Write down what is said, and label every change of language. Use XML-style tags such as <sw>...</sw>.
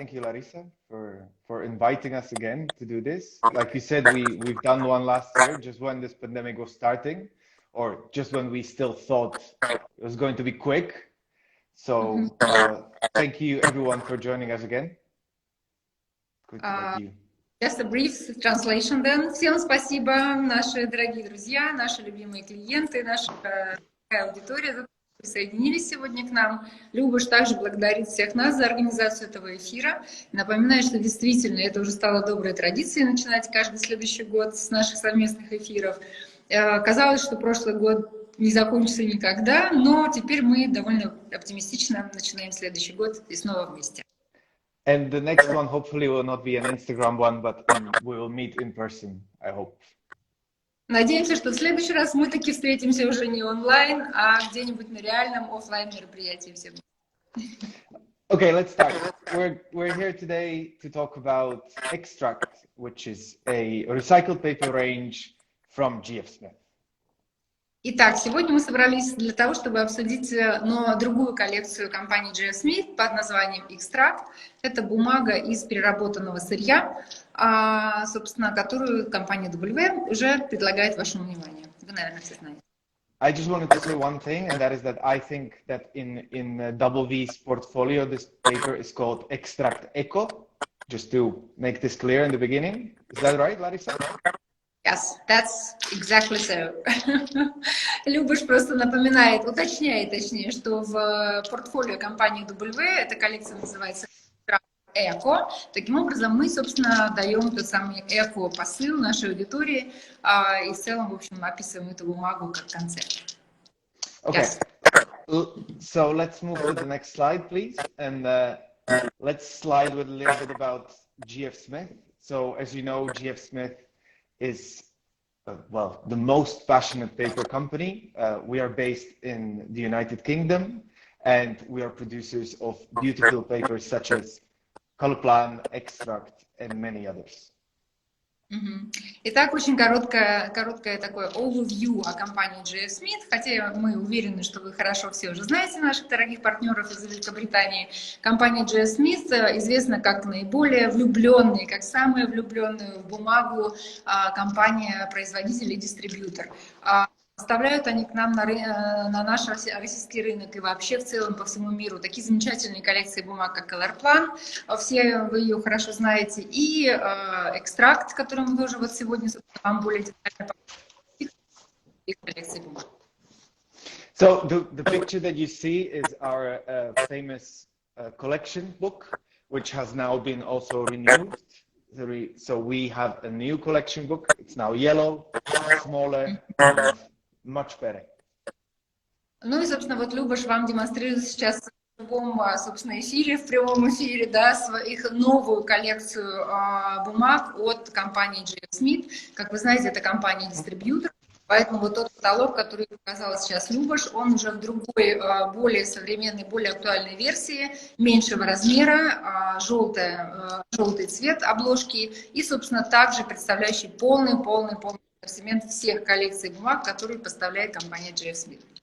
<en>Thank you, Larissa, for inviting us again to do this. Like you said, we've done one last year, just when this pandemic was starting, or just when we still thought it was going to be quick. So thank you, everyone, for joining us again. Good to meet you. Just a brief translation then.</en> <ru>Всем спасибо, наши дорогие друзья, наши любимые клиенты, наша аудитория, за то, что присоединились сегодня к нам. Любаш также благодарит всех нас за организацию этого эфира. Напоминаю, что действительно это уже стало доброй традицией начинать каждый следующий год с наших совместных эфиров. Казалось, что прошлый год не закончится никогда, но теперь мы довольно оптимистично начинаем следующий год и снова вместе.</ru> <en>And the next one hopefully will not be an Instagram one, but we will meet in person, I hope.</en> <ru>Надеемся, что в следующий раз мы таки встретимся уже не онлайн, а где-нибудь на реальном офлайн мероприятии всем.</ru> <en>Okay, let's start. We're here today to talk about Extract, which is a recycled paper range from G.F Smith.</en> <ru>Итак, сегодня мы собрались для того, чтобы обсудить другую коллекцию компании G.F Smith под названием Extract. Это бумага из переработанного сырья, собственно, которую компания W уже предлагает вашему вниманию. Вы, наверное, все знаете.</ru> <en>I just wanted to say one thing, and that is that I think that in W's portfolio, this paper is called Extract Eco, just to make this clear in the beginning. Is that right, Larissa? Yes, that's exactly so.</en> <ru>Любаш просто напоминает, уточняет, точнее, что в портфолио компании W эта коллекция называется Эко. Таким образом, мы, собственно, даем тот самый эко-посыл нашей аудитории и в целом, в общем, описываем эту бумагу как концепт.</ru> <en>Okay, Yes. So let's move to the next slide, please, and let's slide with a little bit about G.F Smith. So, as you know, G.F Smith is, well, the most passionate paper company. We are based in the United Kingdom, and we are producers of beautiful papers such as Color Plan, Extract, and many others.</en> <ru>Итак, очень короткое такое overview о компании G.F Smith, хотя мы уверены, что вы хорошо все уже знаете наших дорогих партнеров из Великобритании. Компания G.F Smith известна как наиболее влюбленная, как самая влюбленная в бумагу компания-производитель и дистрибьютор. Поставляют они к нам на наш российский рынок и вообще в целом по всему миру такие замечательные коллекции бумаг, как Color Plan, все вы ее хорошо знаете, и Extract, который мы тоже вот сегодня вам более детально коллекции бумаг.</ru> <en>So the picture that you see is our famous collection book, which has now been also renewed. So we have a new collection book. It's now yellow, smaller, and much better.</en> <ru>Ну и, собственно, вот Любаш вам демонстрирует сейчас в любом, собственно, эфире, в прямом эфире, да, их новую коллекцию бумаг от компании G.F Smith. Как вы знаете, это компания-дистрибьютор, поэтому вот тот каталог, который показала сейчас Любаш, он уже в другой, более современной, более актуальной версии, меньшего размера, желтый цвет обложки и, собственно, также представляющий полный ассортимент всех коллекций бумаг, которые поставляет компания G.F Smith.</ru>